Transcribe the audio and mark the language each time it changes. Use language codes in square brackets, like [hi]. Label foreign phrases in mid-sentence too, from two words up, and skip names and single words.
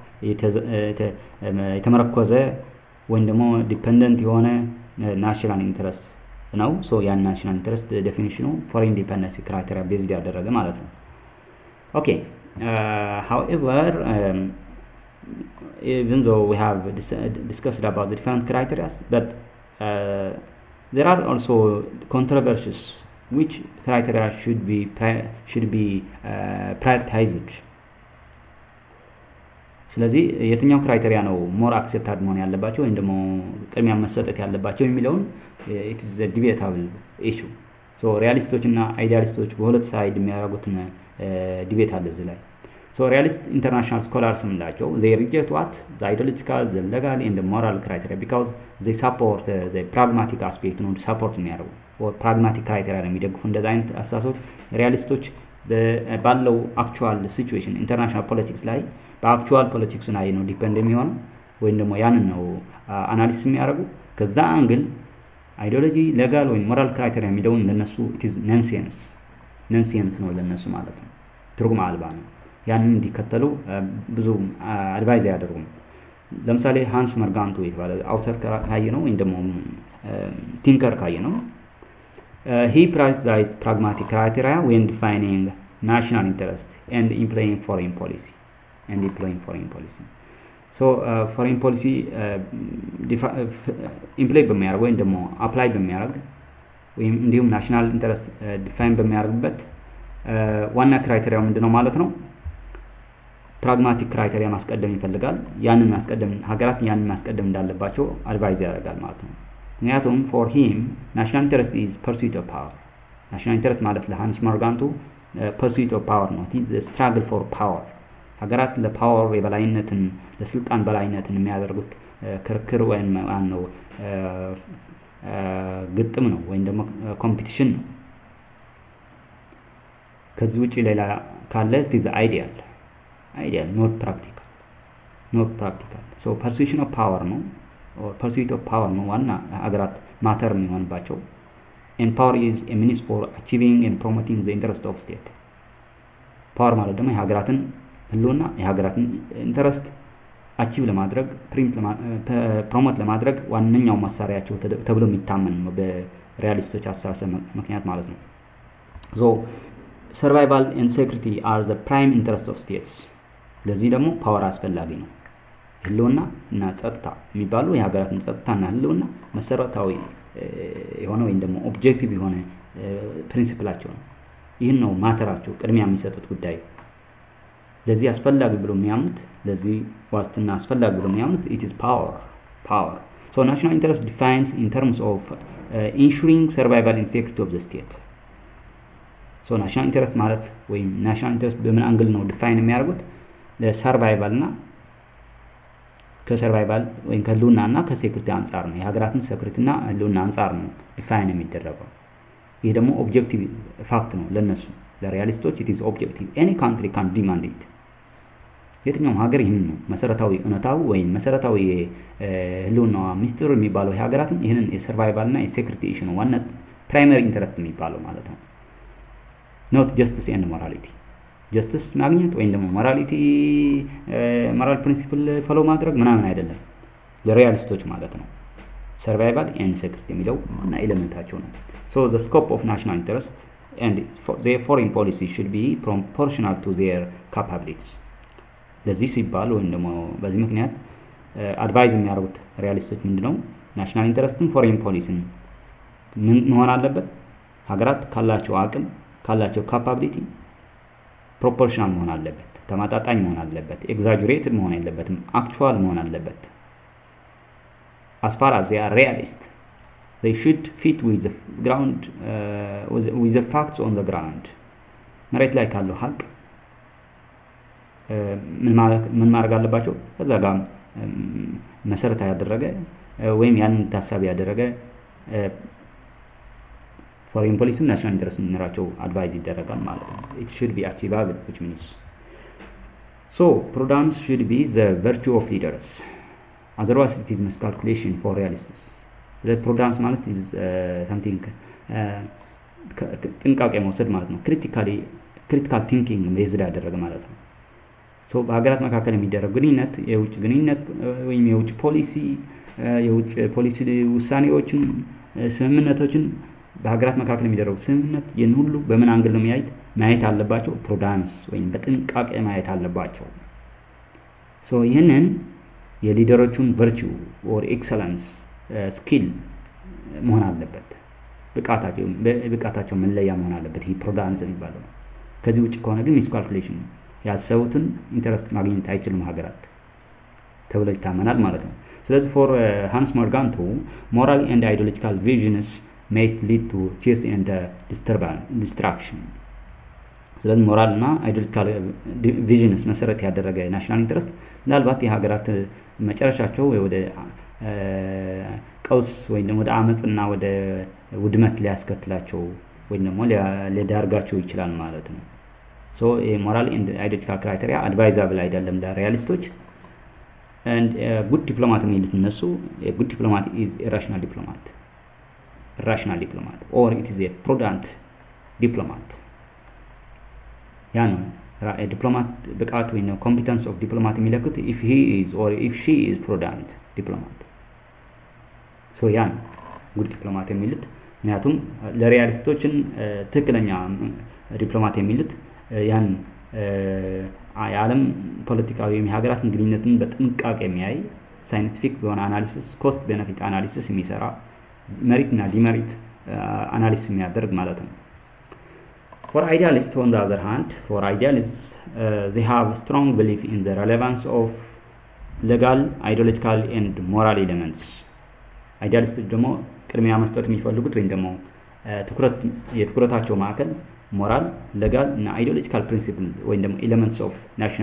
[am] የተመረኮዘ ወይም ደግሞ ዲፔንደንት የሆነ [en] national interest [am] ነው ሶ ያን [en] national interest [am] ዴፊኒሽኑ [en] foreign dependency criteria based [am] ያደረገ ማለት ነው [en] okay however even though we have discussed about the different criteria but there are also controversies which criteria should be prioritized ስለዚህ [am] የትኛው ክራይቴሪያ ነው [en] more accepted [am] መሆን ያለባቸው ወይም ደግሞ ቅድሚያ መሰጠት ያለባቸው የሚለውን [en] it is a debatable issue so [am] ሪያሊስቶች እና አይዲያሊስቶች በሁለት ሳይድ የሚያደርጉት ዲቤት አለ እዚህ ላይ [en] so realist international scholars ምላቸው they reject what the ideological the legal and the moral criteria because they support the pragmatic aspect ነው support የሚያደርጉ or pragmatic [am] criteria የሚደግፉ እንደዛ አይነት አሳሶች ሪያሊስቶች ባለው [en] actual situation international politics [am] ላይ በአክቹዋል ፖለቲክስ ላይ ነው ዲፔንድ የሚሆነው ወይም ደግሞ ያንን ነው አናሊሲስ የሚያደርጉ ከዛ አንግል አይዲዮሎጂ ሌጋል ወይ [en] moral criteria [am] የሚደውን ለነሱ [en] it is nonsense [am] ነው ለነሱ ማለት ነው ትርጉም አልባ ነው ያንን እንዲከተሉ ብዙ አድቫይዝ ያደርጉም ለምሳሌ ሃንስ መርጋንቶ የተባለ አውተር ካየ ነው ወይም ደግሞ ቲንከር ካየ ነው [en] he prioritized pragmatic criteria when defining national interest and employing foreign policy so foreign policy imply [am] በሚያደርግ ወይም ደግሞ apply በሚያደርግ ወይም እንዲሁም [en] national interest define [am] በሚያደርግበት ዋና ክራይቴሪያው ምንድነው ማለት ነው [en] pragmatic criteria [am] ማስቀደም ይፈልጋል ያንን ማስቀደም ሀገራት ያንን ማስቀደም እንዳለባቸው አድቫይዝ ያደርጋል ማለት ነው ምክንያቱም [en] for him national interest [am] is [en] pursuit of power [am] national interest ማለት ለሃንስ ማርጋንቶ pursuit of power ነው [en] the struggle for power [am] ሀገራት ለፓወር የበላይነትን ለስልጣን በላይነትን የሚያደርጉት ክርክር ወይም ነው ግጥም ነው ወይም ደግሞ ኮምፒቲሽን ነው ከዚህ ውጪ ሌላ ካለ [en] it is ideal not practical so persuasion of power ነው or pursuit of power [am] ነው ዋና ሀገራት ማተር የሚሆንባቸው [en] and power is a means for achieving and promoting the interest of state power [am] ማለት ደግሞ የሀገራትን ህልውና የሀገራትን ኢንተረስት አቺቭ ለማድረግ ፕሮሞት ለማድረግ ዋነኛው መሳሪያቸው ተብሎ የሚታመን ነው በሪያሊስቶች አስተሳሰብ ምክንያት ማለት ነው [en] so survival and security are the prime interest of states [am] ለዚህ ደግሞ ፓወር አስፈላጊ ነው ህልውና እና ጸጥታ የሚባሉ የሀገራትን ጸጥታና ህልውና መሰረታዊ የሆነ ወይም ደግሞ ኦብጀክቲቭ የሆነ ፕሪንሲፕላቸው ነው ይህን ነው ማተራቸው ቅድሚያ የሚሰጡት ጉዳይ ለዚህ አስፈላጊ ብሎ የሚያምኑት ለዚህ ዋስትና አስፈላጊ ብሎ የሚያምኑት [en] it is power so national interest defines in terms of ensuring survival and security of the state so national interest [am] ማለት ወይም [en] national interest [am] በምን አንግል ነው ዲፋይን የሚያደርጉት ለሰርቫይቫል እና ከሰርቫይቫል ወይም ከህልውናና ከሴኩሪቲ አንፃር ነው የሀገራትን ሴኩሪቲና ህልውና አንፃር ነው ዲፋይን የሚደረገው ይሄ ደግሞ [en] objective fact [am] ነው ለነሱ ለሪያሊስቶች [en] it is objective any country can demand it [am] የትኛውም ሀገር ይህን ነው መሰረታዊ እውነታው ወይም መሰረታዊ ህልውናዋ ሚስጥር የሚባለው የሀገራትን ይህንን የሰርቫይቫል እና የሴኩሪቲ ኢሹ ነው ዋና [en] primary interest [am] የሚባለው ማለት ነው [en] not justice and morality justice [am] ማግኘት ወይም ደግሞ ሞራሊቲ [en] moral principle follow [am] ማድረግ ምናምን አይደለም ለሪያሊስቶች ማለት ነው [en] survival and security [am] የሚለው ዋና ኤሌመንታቸው ነው [en] so the scope of national interest and their foreign policy should be proportional to their capabilities [am] ለዚህ ሲባል ወይም ደግሞ በዚህ ምክንያት አድቫይዝ የሚያደርጉት ሪያሊስቶች ምንድነው ናሽናል ኢንተረስትን ፎሬን ፖሊሲን ምን መሆን አለበት ሀገራት ካላቸው አቅም ካላቸው [en] capability proportional [am] መሆን አለበት ተማጣጣኝ መሆን አለበት ኤግዛጀሬትድ መሆን የለበትም አክቹዋል መሆን አለበት [en] as far as they are realist they should fit with the ground [am] with the facts on the ground መሬት ላይ ካለው ሀቅ ምን ማድረግ አለባቸው ከዛ ጋር መሰረት ያደረገ ወይም ያንን ታሳቢ ያደረገ [en] foreign policy national interest [am] ምንራቸው advise ይደረጋል ማለት ነው [en] it should be achievable which means so prudence should be the virtue of leaders otherwise it is miscalculation for realists the prudence [am] ማለት [en] is something [am] ጥንቃቄ መውሰድ ማለት ነው [en] critical thinking based [am] ያደረገ ማለት ነው so በሀገራት መካከል የሚደረግ ግንኙነት የውጭ ግንኙነት ወይም የውጭ ፖሊሲ ውሳኔዎችን ስምምነቶችን በሀገራት መካከል የሚደረጉ ስምምነት የን ሁሉ በምን አንግል ነው ማየት አለባቸው prudence ወይም በጥንቃቄ ማየት አለባቸው so ይሄንን የሊደሮቹን [en] virtue or excellence skill [am] መሆን አለበት ብቃታቸው መለያ መሆን አለበት ይሄ prudence የሚባለው ከዚህ ውጭ ከሆነ ግን miscalculation ያሰቡትን ኢንተረስት ማግኘት አይችሉም ሀገራት ተብሎ ይታመናል ማለት ነው ስለዚህ [en] for Hans Morgan too moral and ideological visions may lead to chaos and destruction [am] ስለዚህ ሞራል እና [en] ideological visions [am] መሰረት ያደረገ [en] national interest [am] ምናልባት የሀገራት መጨረሻቸው ወደ ቀውስ ወይም ደግሞ ወደ አመጽና ወደ ውድመት ሊያስከትላቸው ወይም ደግሞ ሊዳርጋቸው ይችላል ማለት ነው [en] so a moral and ideological criteria advisable [am] አይደለም ለሪያሊስቶች [en] and a good diplomat [am] የሚሉት እነሱ [en] a good diplomat is a rational diplomat or it is a prudent diplomat [am] ያን [en] a diplomat [am] ብቃት ወይ ነው [en] competence of diplomat [am] የሚለኩት [en] if he is or if she is prudent diplomat so [am] ያን [en] good diplomat [am] የሚሉት ምክንያቱም ለሪያሊስቶችን ትክክለኛ ዲፕሎማት የሚሉት ያን የዓለም ፖለቲካዊ የሀገራትን ግንኙነትን በጥንቃቄ የሚያይ ሳይንቲፊክ በሆነ አናሊሲስ [en] cost benefit analysis የሚሰራ merit እና demerit analysis [am] የሚያደርግ ማለት ነው [en] for idealists on the other hand for idealists they have strong belief in the relevance of legal ideological and moral elements idealists [am] ደግሞ ቅድሚያ መስጠት የሚፈልጉት ወይም ደግሞ የትኩረታቸው ማዕከል [en] moral legal [am] እና [en] ideological principle [am] ወይም ደግሞ [en] elements of national